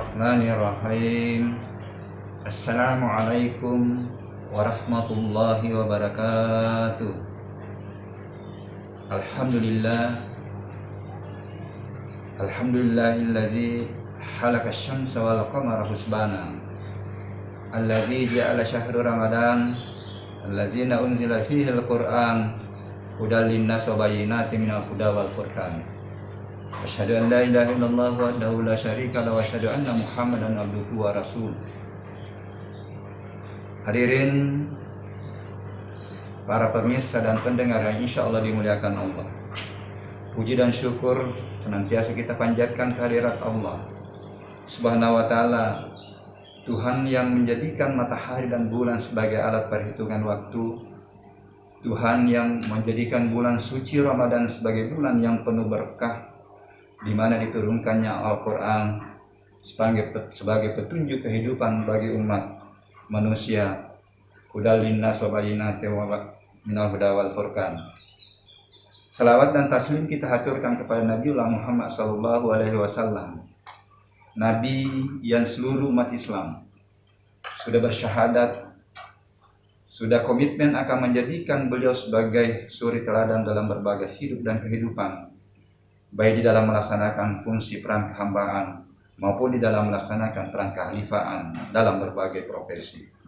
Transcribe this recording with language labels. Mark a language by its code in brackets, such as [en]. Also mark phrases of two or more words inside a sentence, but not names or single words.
[ar] بسم الله الرحمن الرحيم. السلام عليكم ورحمة الله وبركاته. الحمد لله الذي خلق الشمس والقمر حسبانا. الذي جعل شهر رمضان الذين أنزل فيه القرآن هدى للناس وبينات من الهدى والفرقان. أشهد أن لا إله إلا الله وحده لا شريك له وأشهد أن محمدا عبده ورسوله. [id] Hadirin para pemirsa dan pendengar yang [ar] إن شاء الله [id] dimuliakan Allah, puji dan syukur senantiasa kita panjatkan kehadirat Allah [ar] سبحانه وتعالى, [id] Tuhan yang menjadikan matahari dan bulan sebagai alat perhitungan waktu, Tuhan yang menjadikan bulan suci Ramadan sebagai bulan yang penuh berkah, di mana diturunkannya Al-Quran sebagai petunjuk kehidupan bagi umat manusia, [ar] هدى للناس وبينات من الهدى والفرقان. [id] Salawat dan taslim kita haturkan kepada Nabiullah Muhammad [ar] صلى الله عليه وسلم, [id] Nabi yang seluruh umat Islam sudah bersyahadat, sudah komitmen akan menjadikan beliau sebagai suri teladan dalam berbagai hidup dan kehidupan, baik di dalam melaksanakan fungsi peran kehambaan maupun di dalam melaksanakan peran kehalifaan dalam berbagai profesi.